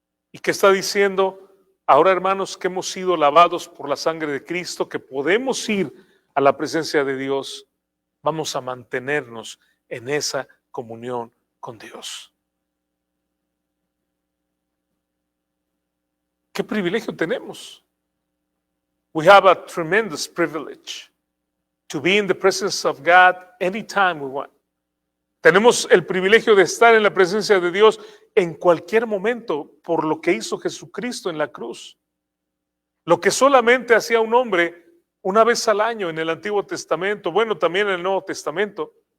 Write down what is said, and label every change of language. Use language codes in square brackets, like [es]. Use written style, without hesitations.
[es] ¿Y qué está diciendo? Ahora, hermanos, que hemos sido lavados por la sangre de Cristo, que podemos ir a la presencia de Dios, vamos a mantenernos en esa comunión con Dios. ¿Qué privilegio tenemos? [en] We have a tremendous privilege to be in the presence of God anytime we want. [es] Tenemos el privilegio de estar en la presencia de Dios en cualquier momento por lo que hizo Jesucristo en la cruz. Lo que solamente hacía un hombre una vez al año en el Antiguo Testamento, bueno, también en el Nuevo Testamento.